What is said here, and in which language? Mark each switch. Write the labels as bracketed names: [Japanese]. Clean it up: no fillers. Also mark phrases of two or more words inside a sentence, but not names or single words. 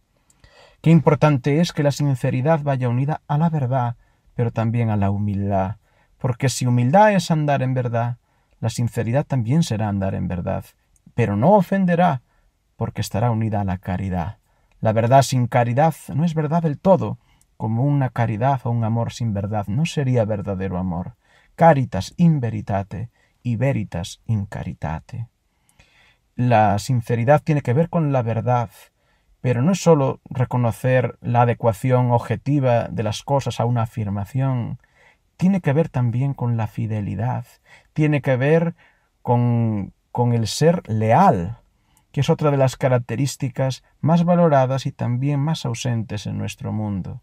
[Spanish] Qué importante es que la sinceridad vaya unida a la verdad, pero también a la humildad, porque si humildad es andar en verdad, la sinceridad también será andar en verdad, pero no ofenderá, porque estará unida a la caridad. La verdad sin caridad no es verdad del todo, como una caridad o un amor sin verdad no sería verdadero amor. [Latin] Caritas in veritate y veritas in caritate. [Spanish] La sinceridad tiene que ver con la verdad, pero no es sólo reconocer la adecuación objetiva de las cosas a una afirmación, tiene que ver también con la fidelidad, tiene que ver con el ser leal, que es otra de las características más valoradas y también más ausentes en nuestro mundo.